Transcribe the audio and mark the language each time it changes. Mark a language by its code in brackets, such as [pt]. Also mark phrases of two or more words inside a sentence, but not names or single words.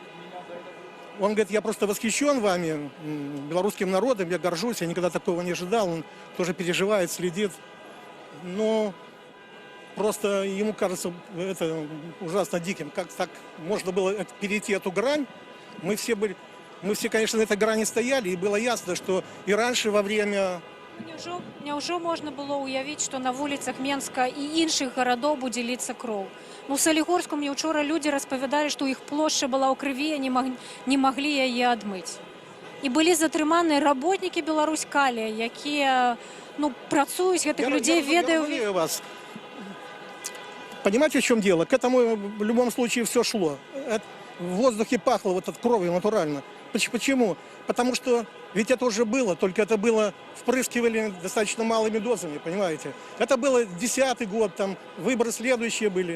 [ru] Он говорит, я просто восхищен вами, белорусским народом, я горжусь, я никогда такого не ожидал. Он тоже переживает, следит. Но просто ему кажется это ужасно диким. Как так можно было перейти эту грань? Мы все, конечно, на этой грани стояли, и было ясно, что и раньше во время... [be] Няўжо можна было ўявіць, што на вуліцах Менска і іншых гарадоў будзе ліцца кроў. Ну, у Салігорску мне ўчора людзі распавядалі, што іх плошча была ў крыві, не маглі яе адмыць. І былі затрыманыя работнікі Беларусь-Калія, якія працуюць, гэтых людзей ведаю. [ru] Вас. Понимаете, в чем дело? К этому в любом случае все шло. В воздухе пахло вот от крови натурально. Почему? Потому что ведь это уже было, только это было впрыскивали достаточно малыми дозами, понимаете? Это было 10-й год, там выборы следующие были.